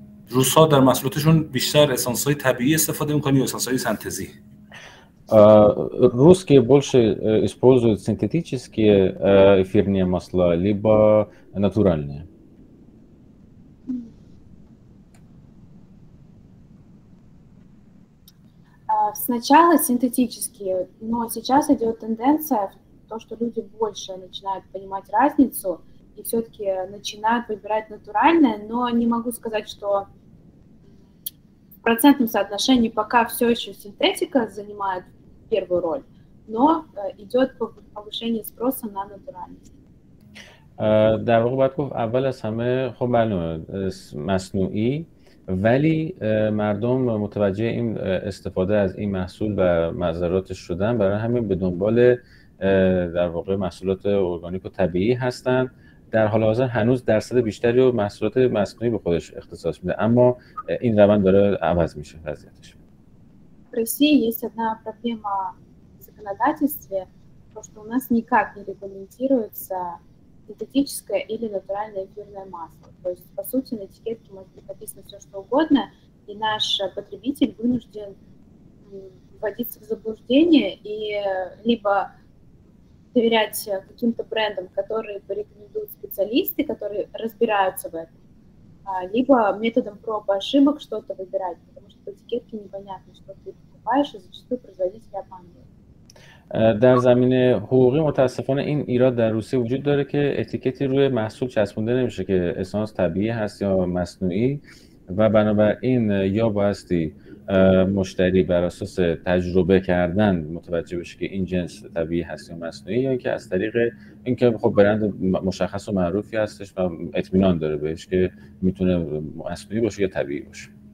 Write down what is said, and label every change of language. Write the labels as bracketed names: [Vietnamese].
[Persian] روس‌ها در محصولاتشون بیشتر اسانس‌های طبیعی استفاده میکنن یا اسانس‌های سنتزی؟ [Russian] Русские больше используют синтетические эфирные масла, либо натуральные. Сначала синтетические, но сейчас идет тенденция в то, что люди больше начинают понимать разницу и все-таки начинают выбирать натуральное, но не могу сказать, что в процентном соотношении пока все еще синтетика занимает первую роль, но идет повышение спроса на натуральность. [Persian] در واقع باید گفت اول از همه خب معلومه مصنوعی، ولی مردم متوجه این استفاده از این محصول و مضراتش شدن، برای همین به دنبال در واقع محصولات ارگانیک و طبیعی هستن. در حال حاضر هنوز درصد بیشتری رو محصولات مصنوعی به خودش اختصاص میده، اما این روند داره عوض میشه وضعیتش. [Russian] В России есть одна проблема в законодательстве. то, что у нас никак не регламентируется синтетическое или натуральное эфирное масло. То есть, по сути, на этикетке может быть написано все, что угодно, и наш потребитель вынужден вводиться в заблуждение и либо доверять каким-то брендам, которые порекомендуют специалисты, которые разбираются в этом, либо методом проб и ошибок что-то выбирать, потому что по этикетке непонятно, что ты покупаешь, и зачастую производитель обманывает. [Persian] در زمینه حقوقی متاسفانه این ایراد در روسیه وجود داره که اتیکتی روی محصول چسبونده نمیشه که اسانس طبیعی هست یا مصنوعی و بنابراین یا بایستی مشتری بر اساس تجربه کردن متوجه بشه که این جنس طبیعی هست یا مصنوعی، یا اینکه از طریق اینکه خب برند مشخص و معروفی هستش و اطمینان داره بهش که میتونه مصنوعی باشه یا طبیعی باشه.